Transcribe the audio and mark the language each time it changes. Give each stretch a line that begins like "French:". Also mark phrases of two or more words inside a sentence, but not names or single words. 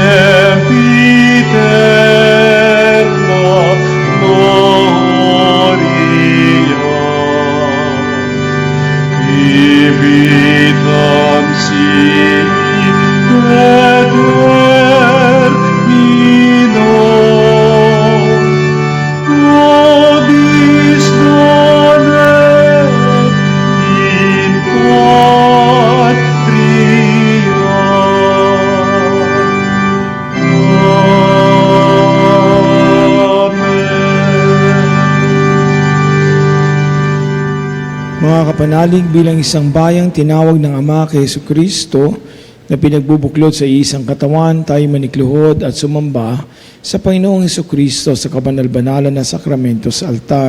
Latin: sempiterna gloria, vitam sic termino, nobis donet in patria. Amen.
Filipino: Mga kapanalig, bilang isang bayang tinawag ng Ama kay Jesucristo na pinagbubuklod sa isang katawan, tayo manikluhod at sumamba sa Panginoong Jesucristo sa kabanal-banalan na sakramento sa altar.